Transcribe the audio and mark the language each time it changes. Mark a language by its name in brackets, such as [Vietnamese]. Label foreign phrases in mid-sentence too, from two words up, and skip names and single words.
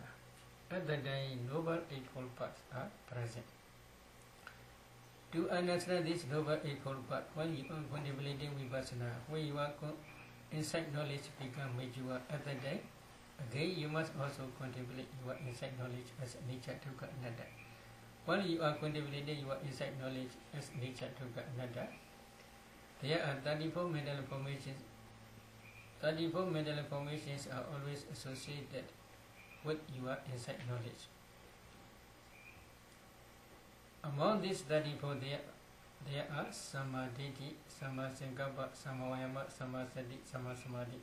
[English] At the time, noble eightfold paths are present. To understand this noble eightfold path, when you are contemplating vipassana, when you are insight knowledge become mature at the time, again you must also contemplate your insight knowledge as nature, [Pali] dukkha, anatta. [English] While you are contemplating your insight knowledge as nature, [Pali] dukkha, anatta, [English] there are 34 mental formations. 34 mental formations are always associated with your insight knowledge. Among these 34, there are [Pali] Samadhi, Samasankappa, Samavayama, Samasati, Samasamadhi.